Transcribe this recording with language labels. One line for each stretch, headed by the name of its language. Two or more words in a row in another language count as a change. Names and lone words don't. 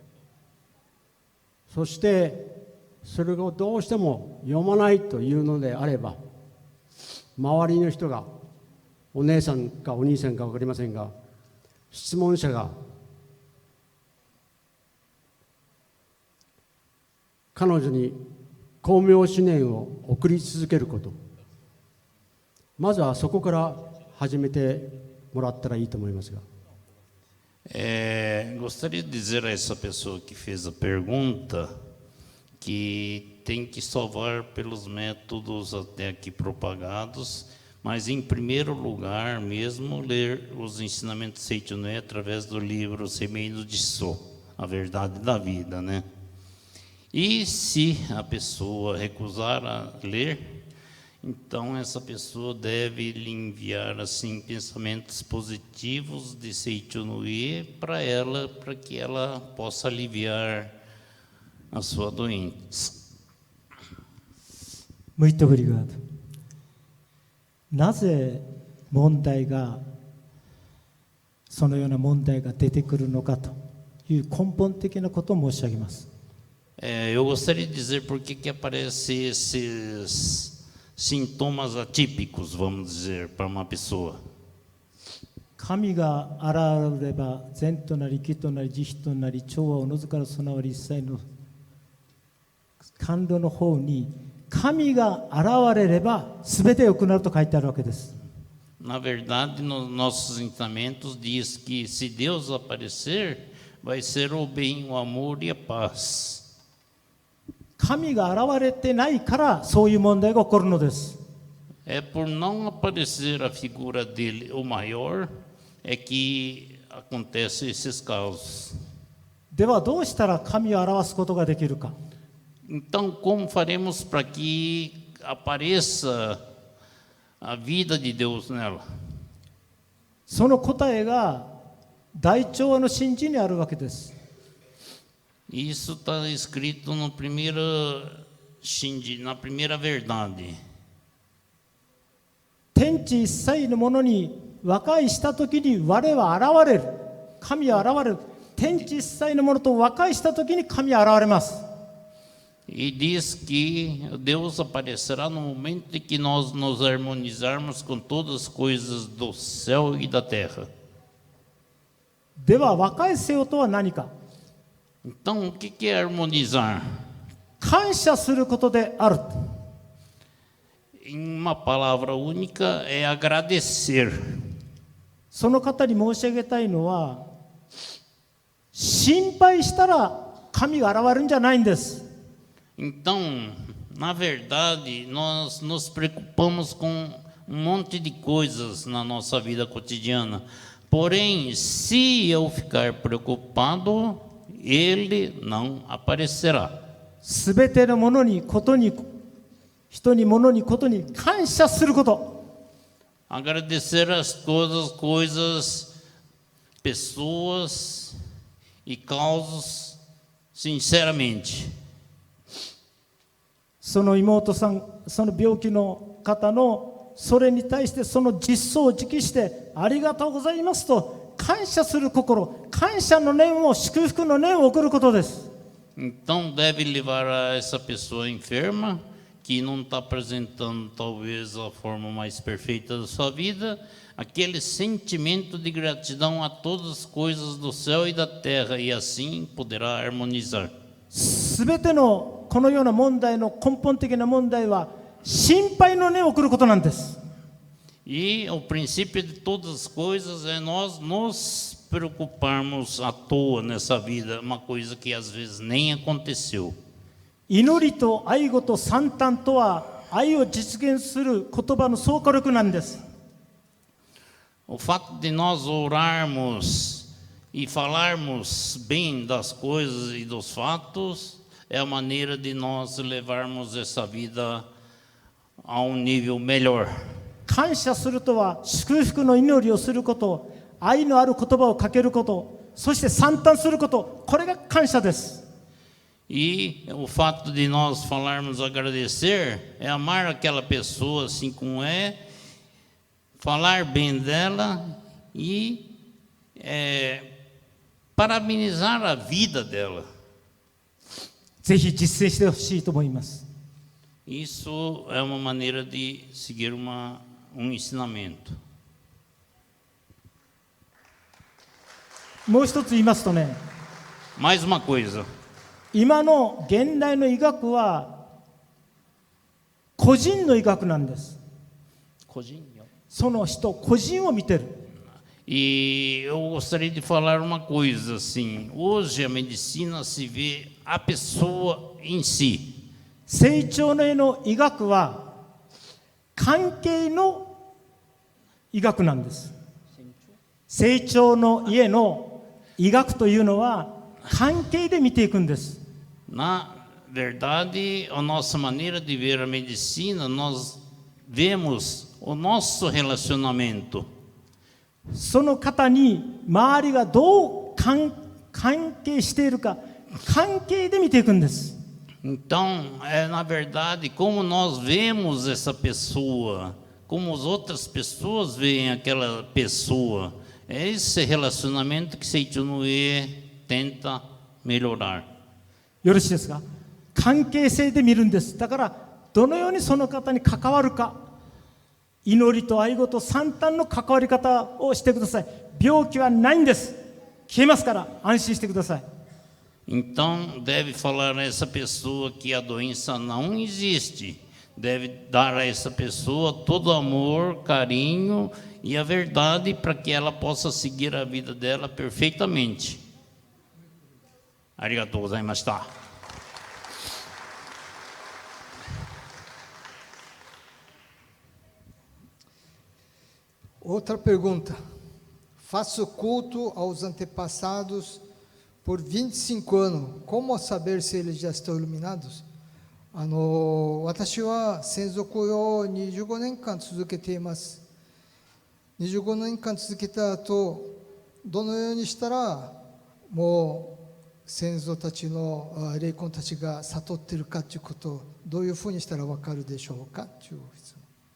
Japanese: そしてそれをどうしても読まないというのであれば、周りの人がお姉さんかお兄さんか分かりませんが、質問者が彼女に光明思念を送り続けること、まずはそこから始めてもらったらいいと思いますが。
Portuguese: Gostaria de dizer a essa pessoa que fez a pergunta que tem que salvar pelos métodos até aqui propagados, mas em primeiro lugar mesmo ler os ensinamentos de Seichunoe através do livro Semeio de So, a verdade da vida, né? E se a pessoa recusar a ler, então essa pessoa deve lhe enviar assim pensamentos positivos de Seichunoe para ela, para que ela possa aliviar a sua doença. Muito obrigado.
Japanese: なぜ問題がそのような問題が出てくるのかという根本的なことを申し上げます。
Portuguese: Eu gostaria de dizer por que aparecem esses sintomas atípicos, vamos dizer, para uma pessoa.
Japanese: 神が現れば善となり義となり慈悲となり調和おのずから備わり一切の甘露の方に神が現れれば全て良くなると書いてあるわけです。
Portuguese: Na verdade, nos nossos ensinamentos diz que se Deus aparecer, vai ser o bem, o amor e a paz.
Japanese: 神が現れてないからそういう問題が起こるのです。
Portuguese: É por não aparecer a figura dele, o maior, é que acontecem esses casos.
Japanese: ではどうしたら神を表すことができるか。
Portuguese: Então, como faremos para que apareça a vida de Deus nela?
Japanese: その答えが大調和の真理にあるわけです。
Portuguese: Isso está escrito no primeiro Shinji, na primeira verdade.
Japanese: 天地一切のものに和解したときに我は現れる。神は現れる。天地一切のものと和解したときに神は現れます。
Portuguese: E diz que Deus aparecerá no momento em que nós nos harmonizarmos com todas as coisas do céu e da terra.
Japanese: では和解せよとは何か。
Portuguese: Então, o que é harmonizar?
Japanese: 感謝することである。
Portuguese: Em uma palavra única, é agradecer.
Japanese: その方に申し上げたいのは、心配したら神が現れるんじゃないんです。
Portuguese: Então, na verdade, nós nos preocupamos com um monte de coisas na nossa vida cotidiana. Porém, se eu ficar preocupado, ele não aparecerá.
Japanese: すべてのものに、ことに、人に、物に、ことに感謝すること。
Portuguese: Agradecer as coisas, pessoas e causas sinceramente.
Japanese: その妹さん、その病気の方のそれに対してその実相を直してありがとうございますと感謝する心、感謝の念を、祝福の念を送ることです。
Portuguese: Então deve levar a essa pessoa enferma, que não está apresentando talvez a forma mais perfeita da sua vida, aquele sentimento de gratidão a todas as coisas do céu e da terra, e assim poderá harmonizar.
Japanese: すべてのこのような問題の根本的な問題は心配の念を送ることなんです。
Portuguese: E o princípio de todas as coisas é nós nos preocuparmos à toa nessa vida, uma coisa que às vezes nem aconteceu.
Japanese: 祈りと愛語と賛嘆とは愛を実現する言葉の総火力なんです。
Portuguese: O fato de nós orarmos e falarmos bem das coisas e dos fatos é a maneira de nós levarmos essa vida a um nível melhor.
Japanese: 感謝するとは祝福の祈りをすること、愛のある言葉をかけること、そして賛嘆すること、これが感謝です。
Portuguese: E o fato de nós falarmos agradecer é amar aquela pessoa assim como é, falar bem dela e parabenizar a vida dela.
Japanese: ぜひ実践してほしいと思います。
Portuguese: Isso é uma maneira de seguir ensinamento.
Japanese: もう一つ言いますとね、
Portuguese: Mais uma coisa.
Japanese: 今の現代の医学は個人の医学なんです。その人個人を見てる。
Portuguese: E eu gostaria de falar uma coisa assim. Hoje a medicina se vê a pessoa em si.
Japanese: 成長の絵の医学は関係の医学なんです。成長の家の医学というのは関係で見ていくんです。
Portuguese: Na verdade, a nossa maneira de ver a medicina, nós vemos o nosso relacionamento.
Japanese: その方に周りがどう関係しているか、関係で見ていくんです。
Portuguese: Então, na verdade, como nós vemos essa pessoa, como as outras pessoas veem aquela pessoa, é esse relacionamento que Seitonue tenta melhorar.
Japanese: よろしいですか？関係性で見るんです。だからどのようにその方に関わるか、祈りと愛語と賛嘆の関わり方をしてください。病気はないんです。消えますから安心してください。
Portuguese: Então, deve falar a essa pessoa que a doença não existe. Deve dar a essa pessoa todo amor, carinho e a verdade para que ela possa seguir a vida dela perfeitamente.
Japanese: ありがとうございました.
Portuguese: Outra pergunta. Faço culto aos antepassados por 25 anos. Como saber se eles já estão iluminados?
Japanese: 私は先祖供養を25年間続けています。25年間続けた後、どのようにしたらもう先祖たちの霊魂たちが悟っているかということをどういうふうにしたら分かるでしょうかという質問。